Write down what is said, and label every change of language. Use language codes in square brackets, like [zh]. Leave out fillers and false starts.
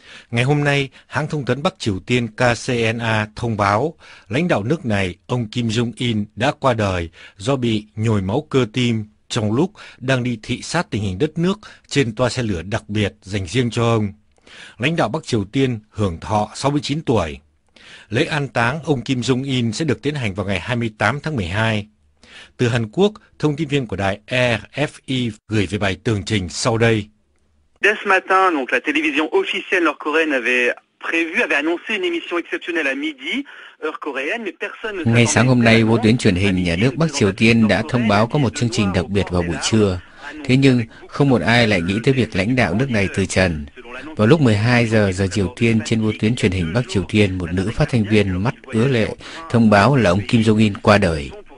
[vi] Ngày hôm nay, hãng thông tấn Bắc Triều Tiên KCNA thông báo lãnh đạo nước này, ông Kim Jong-un đã qua đời do bị nhồi máu cơ tim trong lúc đang đi thị sát tình hình đất nước trên toa xe lửa đặc biệt dành riêng cho ông. Lãnh đạo Bắc Triều Tiên hưởng thọ 69 tuổi. Lễ an táng ông Kim Jong-un sẽ được tiến hành vào ngày 28 tháng 12. Từ Hàn Quốc, thông tin viên của đài RFI gửi về bài tường trình sau đây. [fr] Dès ce matin, donc la télévision officielle nord-coréenne avait annoncé une émission exceptionnelle à midi, heure coréenne, mais personne ne [vi] Ngay sáng hôm nay, vô tuyến truyền hình nhà nước Bắc Triều Tiên đã thông báo có một chương trình đặc biệt vào buổi trưa. Thế nhưng, không một ai lại nghĩ tới việc lãnh đạo nước này từ trần. Vào lúc 12 giờ Triều Tiên, trên vô tuyến truyền hình Bắc Triều Tiên, một nữ phát thanh viên mắt ứa lệ thông báo là ông Kim Jong-un qua đời.